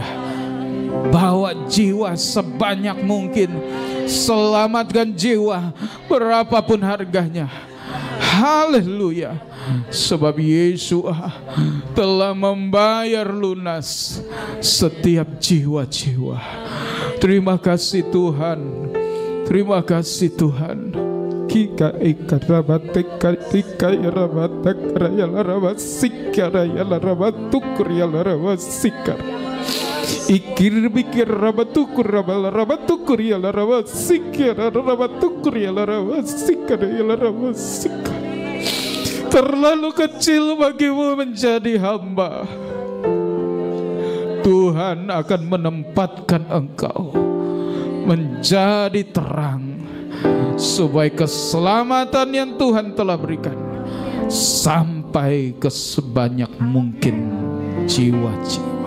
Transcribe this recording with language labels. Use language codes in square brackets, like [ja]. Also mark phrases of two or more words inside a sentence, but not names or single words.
[id] Bawa jiwa sebanyak mungkin, selamatkan jiwa berapapun harganya. Haleluya. Sebab Yesus telah membayar lunas setiap jiwa-jiwa. Terima kasih Tuhan. Terima kasih Tuhan. Kika ikat rabat tekar tika ya rabat tekar ya rabat sikar ya rabat tukur ya rabat sikar. Ikir bikir rabat tukur ya rabat sikar rabat tukur ya rabat sikar ya rabat sikar. Terlalu kecil bagimu menjadi hamba. Tuhan akan menempatkan engkau menjadi terang, supaya keselamatan yang Tuhan telah berikan sampai ke sebanyak mungkin jiwa-jiwa.